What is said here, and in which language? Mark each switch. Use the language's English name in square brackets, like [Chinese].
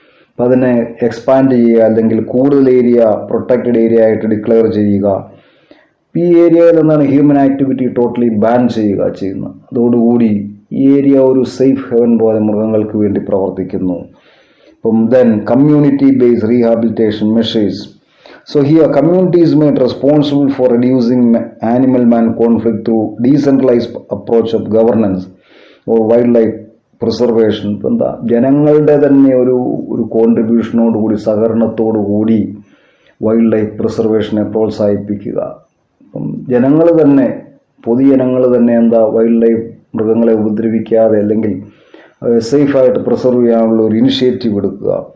[Malayalam] അപ്പം അതിനെ എക്സ്പാൻഡ് ചെയ്യുക അല്ലെങ്കിൽ കൂടുതൽ ഏരിയ പ്രൊട്ടക്റ്റഡ് ഏരിയ ആയിട്ട് ഡിക്ലെയർ ചെയ്യുക. ഈ ഏരിയയിൽ എന്താണ് ഹ്യൂമൻ ആക്ടിവിറ്റി ടോട്ടലി ബാൻ ചെയ്യുന്നത്. അതോടുകൂടി ഈ ഏരിയ ഒരു സേഫ് ഹെവൻ പോലെ മൃഗങ്ങൾക്ക് വേണ്ടി പ്രവർത്തിക്കുന്നു. [English] ഇപ്പം then community based rehabilitation measures. So here community is made responsible for reducing animal-man conflict through decentralized approach of governance or wildlife preservation. [Malayalam] ഇപ്പം ജനങ്ങളുടെ തന്നെ ഒരു കോൺട്രിബ്യൂഷനോടുകൂടി സഹകരണത്തോടുകൂടി വൈൽഡ് ലൈഫ് പ്രിസർവേഷനെ പ്രോത്സാഹിപ്പിക്കുക. അപ്പം ജനങ്ങൾ തന്നെ പൊതുജനങ്ങൾ തന്നെ വൈൽഡ് ലൈഫ് മൃഗങ്ങളെ ഉപദ്രവിക്കാതെ അല്ലെങ്കിൽ സേഫായിട്ട് പ്രിസർവ് ചെയ്യാനുള്ള ഒരു ഇനിഷ്യേറ്റീവ് എടുക്കുക.